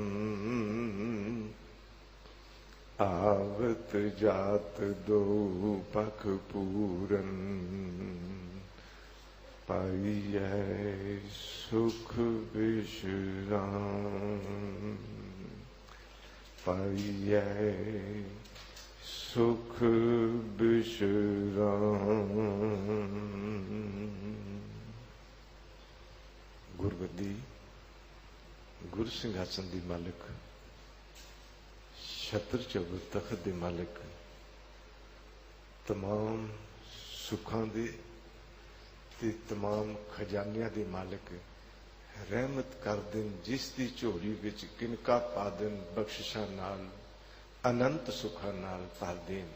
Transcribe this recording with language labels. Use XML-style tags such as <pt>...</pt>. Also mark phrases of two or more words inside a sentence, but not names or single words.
<pa>ਆਵਤ ਜਾਤ ਦੋ ਪਖ ਪੂਰਨ, ਪਾਈਐ ਸੁਖ ਬਿਸ੍ਰਾਮ। ਪਾਈਐ ਸੁਖ ਬਿਸ੍ਰਾਮ। ਗੁਰਗੱਦੀ ਗੁਰ ਸਿੰਘਾਸਨ ਦੀ ਮਾਲਿਕ, ਛਤ੍ਰ ਚੌਬਰ ਤਖ਼ਤ ਦੇ ਮਾਲਿਕ, ਤਮਾਮ ਸੁੱਖਾਂ ਦੇ ਤੇ ਤਮਾਮ ਖ਼ਜ਼ਾਨਿਆਂ ਦੇ ਮਾਲਿਕ, ਰਹਿਮਤ ਕਰ ਦੇਣ ਜਿਸ ਦੀ ਝੋਲੀ ਵਿੱਚ ਕਿਣਕਾ ਪਾ ਦੇਣ, ਬਖ਼ਸ਼ਿਸ਼ਾਂ ਨਾਲ ਅਨੰਤ ਸੁੱਖਾਂ ਨਾਲ ਭਰ ਦੇਣ।</pa>